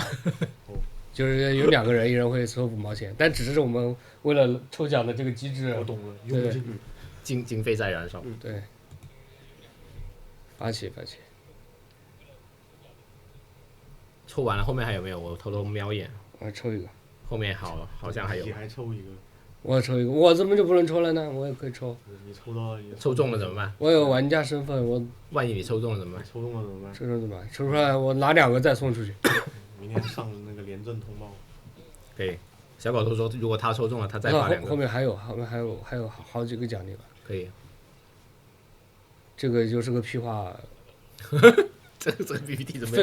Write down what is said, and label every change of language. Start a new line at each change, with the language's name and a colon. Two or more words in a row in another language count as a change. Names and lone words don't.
Chinese: 就是有2個人，一人會抽5毛錢，但只是我們為了抽獎的這個機制。我懂了，用進去。經費在燃燒。對。發起。抽完了，後面還有沒有？我偷偷瞄一眼。我抽一個。後面好像還有。你還抽一個。我抽一個，我怎麼就不能抽了呢？我也可以抽。你抽到了，抽中了怎麼辦？我有玩家身份，我。萬一你抽中了怎麼辦？抽中了怎麼辦？抽出來我拿2個再送出去。明天上那個廉政通報。可以。小狗頭說，如果他抽中了，他再發2個。後面還有好幾個獎勵吧。可以。這個就是個屁話。這個 PPT 怎麼？